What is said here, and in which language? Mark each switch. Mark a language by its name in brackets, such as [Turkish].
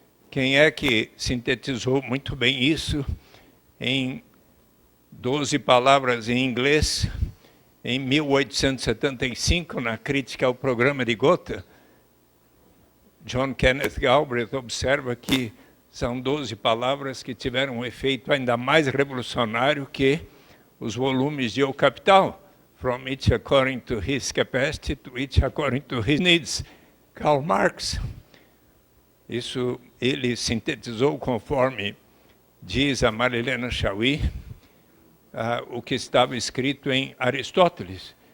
[Portuguese] Quem é que sintetizou muito bem isso em 12 palavras em inglês, em 1875, na crítica ao programa de Gotha? John Kenneth Galbraith observa que São 12 palavras que tiveram um efeito ainda mais revolucionário que os volumes de O Capital. [English] From each according to his capacity, to each according to his needs. [Portuguese] Karl Marx. Isso ele sintetizou conforme diz a Marilena Chauí, o que estava escrito em Aristóteles.